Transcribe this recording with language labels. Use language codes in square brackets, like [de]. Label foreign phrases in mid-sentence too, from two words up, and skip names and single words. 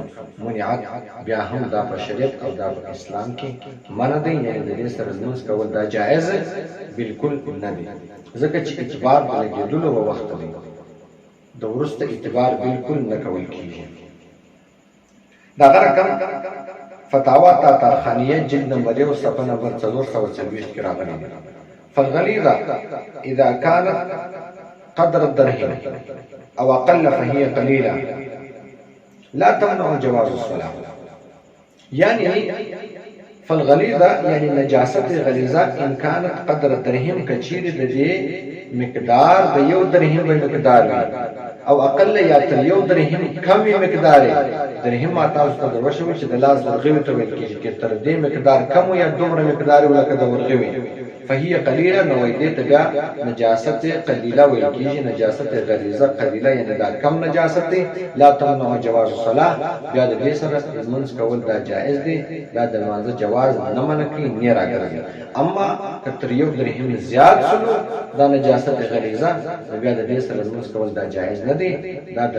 [ps] منعت بیا هم دا په شریعت او دا په اسلام کې منع دی، یعنې د دې سره لمونځ کول دا جایز بالکل نه دی، ځکه چې اعتبار د لګېدلو په وخت دی، د وروسته اعتبار بالکل نه کول کېږي. دا رقم فتاوا تاطرخانیه جلد نمبر 1 صفحه نمبر 424 کې راغلی دی. [ar] فالغلیظه اذا كانت قدر الدرهم او اقل فهي قليله لا تمنع جواز الصلاه. [ps] يعني فالغلیظه یعنی نجاست غلیظه [ar] ان كانت قدر الدرهم [ps] کچیر د دې مقدار د یو درهم په مقدار وي او اقل یا تر یو درهم کم مقدار درهم تاسو ته ورشو چې د لاس ورغوي ته ویل کېږي چې تر دې مقدار کم یا دومره مقدار ولکه د ورغوي [ar] فهي قليله [ps] نو دې ته بیا نجاست قليله ویل کېږي. نجاست غلیظه قليله یعنی دا کم نجاست دی. [ar] لا تمنع جواز الصلاه [ps] بیا د دې سره منځ کول دا جائز دی. دا د مانځه جواز نه منکې نه راګرځي. اما کتر یو درهم زیات شلو دا نجاست غلیظه بیا د دې سره منځ کول دا جائز نه دی.